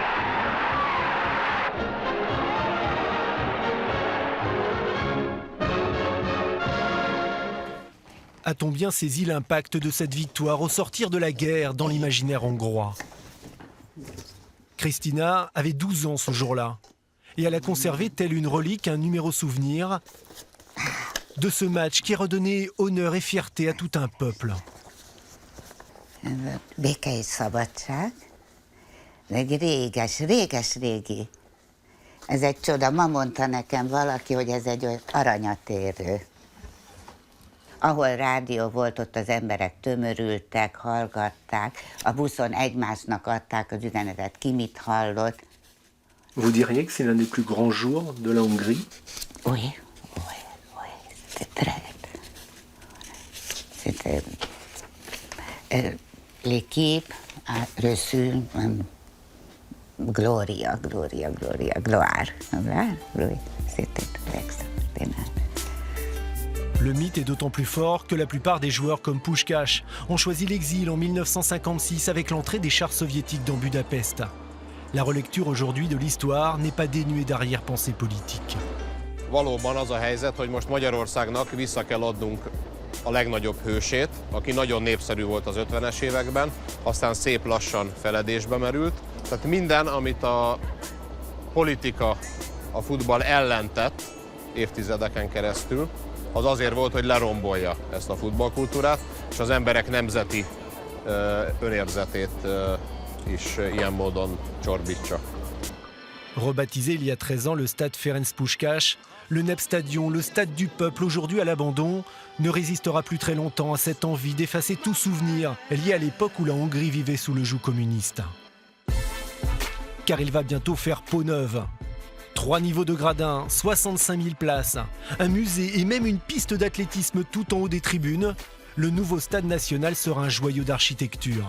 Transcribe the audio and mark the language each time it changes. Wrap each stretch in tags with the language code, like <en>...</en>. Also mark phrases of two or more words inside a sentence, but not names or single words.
<fr>A-t-on bien saisi l'impact de cette victoire au sortir de la guerre dans l'imaginaire hongrois? Kristina avait 12 ans ce jour-là et elle a conservé telle une relique un numéro souvenir de ce match qui a redonné honneur et fierté à tout un peuple.</fr> <hu>Béke és szabadság, ez egy réges-régi. Ez egy csoda. Ma mondta nekem valaki, hogy ez egy aranyatérő. Ahol rádió volt, ott az emberek tömörültek, hallgatták, a buszon egymásnak adták az üzenetet, ki mit hallott.</hu> <fr>Vous diriez que c'est l'un des plus grands jours de la Hongrie? Oui, c'était très... L'équipe a reçu gloire. Oui, c'était extraordinaire. Le mythe est d'autant plus fort que la plupart des joueurs comme Puskás ont choisi l'exil en 1956 avec l'entrée des chars soviétiques dans Budapest. La relecture aujourd'hui de l'histoire n'est pas dénuée d'arrière-pensée politique.</fr> <hu>Valóban az a helyzet, hogy most Magyarországnak vissza kell adnunk a legnagyobb hősét, aki nagyon népszerű volt az 50-es években, aztán szép lassan feledésbe merült, Tehát minden, amit a politika a futball ellen tett évtizedeken keresztül, az azért volt, hogy lerombolja ezt a futballkultúrát, és az emberek nemzeti önérzetét is ilyen módon csorbítsa.</hu> <fr>Rebaptisé il y a 13 ans le stade Ferenc Puskás, le NEP Stadion, le stade du peuple, aujourd'hui à l'abandon, ne résistera plus très longtemps à cette envie d'effacer tout souvenir lié à l'époque où la Hongrie vivait sous le joug communiste. Car il va bientôt faire peau neuve. 3 niveaux de gradins, 65 000 places, un musée et même une piste d'athlétisme tout en haut des tribunes, le nouveau stade national sera un joyau d'architecture.</fr>